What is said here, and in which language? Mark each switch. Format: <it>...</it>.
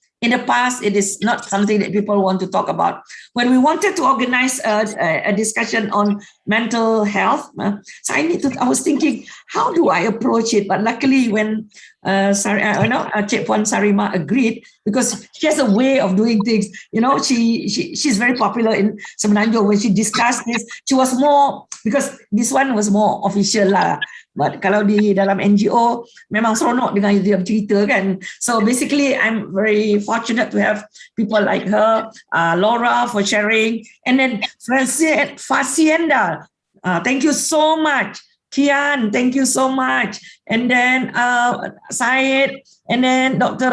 <en>In the past, it is not something that people want to talk about. When we wanted to organize a discussion on mental health, so I was thinking, how do I approach it? But luckily, when Cik Puan Sarima agreed, because she has a way of doing things. She's very popular in Semenanjung. When she discussed this, she was more, because this one was more official lah.</en> <ms>But kalau di dalam NGO memang seronok dengan dia bercerita kan.</ms> <en>So basically I'm very fortunate to have people like her, Laura for sharing, and then Facienda, thank you so much. Kian, thank you so much. And then Syed, and then Dr.</en>